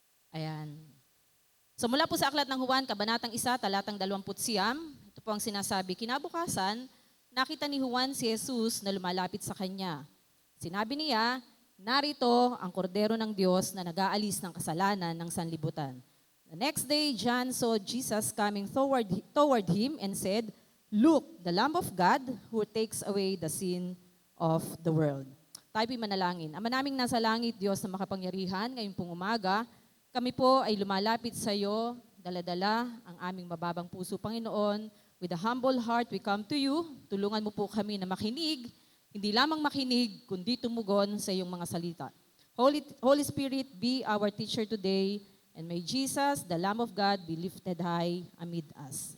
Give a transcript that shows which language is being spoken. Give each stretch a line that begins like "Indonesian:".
Filipino: Ayan. So mula po sa Aklat ng Juan, Kabanatang 1, Talatang 20, ito po ang sinasabi, kinabukasan, nakita ni Juan si Jesus na lumalapit sa kanya. Sinabi niya, narito ang kordero ng Diyos na nag-aalis ng kasalanan ng sanlibutan.
English: The next day, John saw Jesus coming toward him and said, "Look, the Lamb of God who takes away the sin of the world."
Filipino: Tayo po'y manalangin. Ama naming nasa langit, Diyos na makapangyarihan, ngayon pong umaga, kami po ay lumalapit sa iyo, dala-dala ang aming mababang puso, Panginoon.
English: With a humble heart, we come to you.
Filipino: Tulungan mo po kami na makinig, hindi lamang makinig, kundi tumugon sa iyong mga salita.
English: Holy Spirit, be our teacher today. And may Jesus, the Lamb of God, be lifted high amid us.